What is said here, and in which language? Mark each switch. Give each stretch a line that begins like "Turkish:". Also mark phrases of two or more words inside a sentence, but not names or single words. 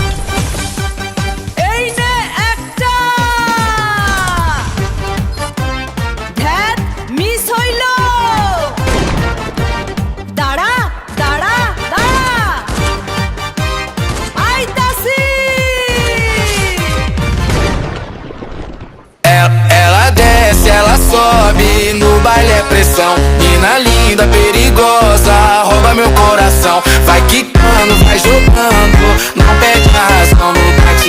Bangla: এই নে একটা। ধ্যাত, মিস হইল। দাঁড়া দাঁড়া দাঁড়া, আইতাছি।
Portuguese: Ela desce, ela sobe, no baile é pressão. Mina linda, perigosa, rouba meu coração. Vai quicando, vai jogando, não perde a razão.